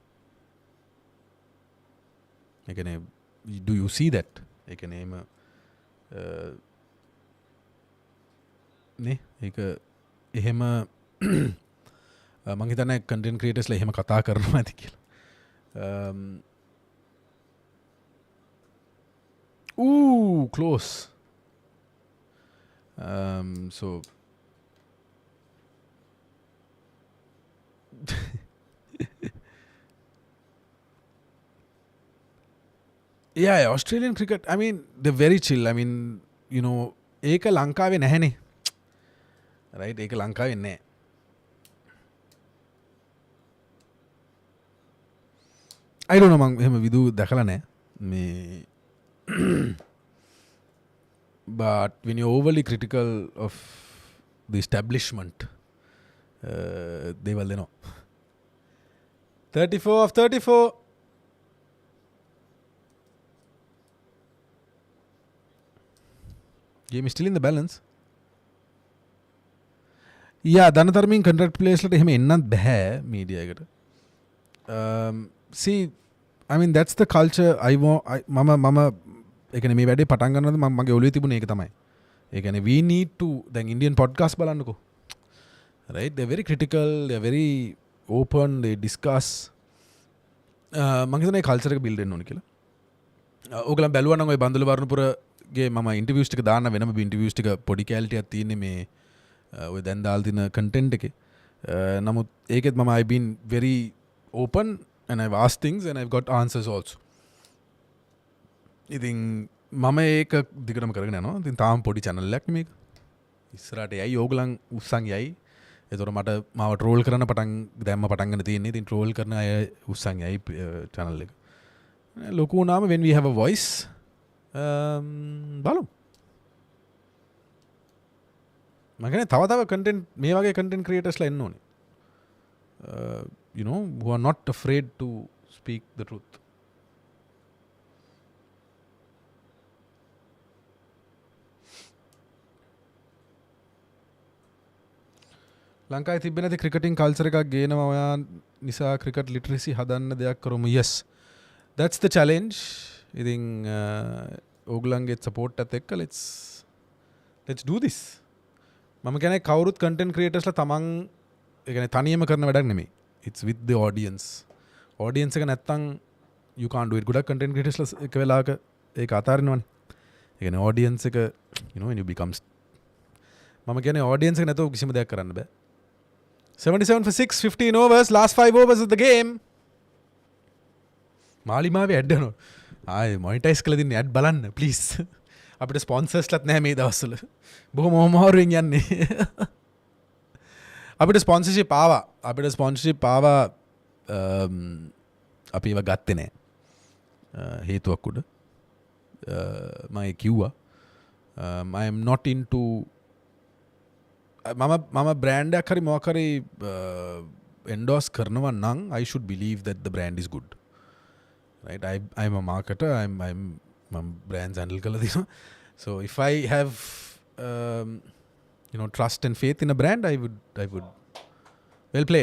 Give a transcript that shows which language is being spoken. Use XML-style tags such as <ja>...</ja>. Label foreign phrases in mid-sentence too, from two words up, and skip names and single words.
<si>ඒ කියන්නේ</si> <en>do you see that?</en> <si>ඒ කියන්නේ නේ ඒක එහෙම මං හිතන්නේ</si> <en>content creators</en> <si>ලා එහෙම කතා කරනවා ඇති කියලා.</si> <en>Close. So yeah, Australian cricket, I mean, they're very chill. I mean, you know,</en> <si>ඒක ලංකාවේ නැහැනේ. Right? ඒක ලංකාවේ නැහැ.</si> <en>I don't know</en> <si>මං එහෙම විදු දැකලා නැහැ.</si> <en>මේ but when you're overly critical of the establishment, they will know. 34 of 34. Game is still in the balance. Yeah,</en> <si>දනතරමින්</si> <en>contract players</en> <si>ලට එහෙම එන්නත් බෑ media එකට.</si> <en>See, I mean that's the culture</en> <si>මම ඒ කියන්නේ මේ වැඩේ පටන් ගන්නකොට මගේ ඔළුවේ තිබුණේ ඒක තමයි. ඒ කියන්නේ</si> <en>we need to</en> <si>දැන්</si> <en>Indian podcast</en> <si>බලන්නකෝ.</si> <en>Right? They're very critical, they're very open, they discuss.</en> <si>මම හිතන්නේ culture එක build වෙන්න ඕනේ කියලා. ඕගලන් බැලුවා නම් ඔය බන්දුල වර්ණපුරගේ මම interviews ටික දාන්න වෙනම interviews ටික පොඩි quality එකක් තියෙන්නේ මේ ඔය දැන් දාලා තියෙන content එකේ. නමුත් ඒකෙත් මම</si> <en>I've been very open and I've asked things and I've got answers also.</en> <si>ඉතින් මම ඒක දිගටම කරගෙන යනවා. ඉතින් තාම පොඩි channel එකක් මේක. ඉස්සරහට යයි ඕගලන් උස්සන් යයි. ඒතකොට මට මාව troll කරන්න පටන් ගන්න තියෙන්නේ. ඉතින් troll කරන අය උස්සන් යයි channel එක. ලොකු වුණාම</si> <en>when we have a voice</en> <si>බලමු. මම කියන්නේ තව content මේ වගේ</si> <en>content creators</en> <si>ලා එන්න ඕනේ.</si> <en>You know, who are not afraid to speak the truth.</en> <si>ලංකාවේ තිබෙන දේ ක්‍රිකටින් කල්චර් එකක් ගේනවා ඔයා නිසා ක්‍රිකට් ලිටරසි හදන්න දෙයක් කරමු.</si> <en>Yes, that's the challenge.</en> <si>ඉතින් ඕගලන්ගේ support එකත් එක්ක</si> <en>let's do this.</en> <si>මම කියන්නේ කවුරුත්</si> <en>content creators</en> <si>ලා තමන් ඒ කියන්නේ තනියම කරන වැඩක් නෙමෙයි.</si> <en>It's with the audience. Audience</en> <si>එක නැත්තම්</si> <en>you can't do it.</en> <si>ගොඩක්</si> <en>content creators</en> <si>ලා එක වෙලාවක ඒක අතාරිනවනේ. ඒ කියන්නේ audience එක</si> <en>you know when you become</en> <si>මම කියන්නේ audience එක නැතුව කිසිම දෙයක් කරන්න බෑ.</si> <en>77 for 6, 15 overs, last 5 overs of the game.</en> <si>මාලිමාවේ ඇඩ් යනවා. ආයේ මොනිටයිස් කරලා දින්නේ ඇඩ් බලන්න please. අපිට ස්පොන්සර්ස් ලත් නැහැ මේ දවස්වල. බොහොම අමාරුවෙන් යන්නේ. අපිට ස්පොන්සර්ෂිප් ආවා. අපි ඒව ගත්තේ නැහැ. හේතුවක් උඩ. මම කිව්වා.</si> <en>I am not into</en> <si>මම brand එකක් හරි මොකක් හරි endorse කරනවා නම්</si> <en>I should believe that the brand is good. Right? I'm a marketer. I'm brands handle</en> <si>කරලා තියෙනවා.</si> <en>So if I have you know trust and faith in a brand, I would well played.</en>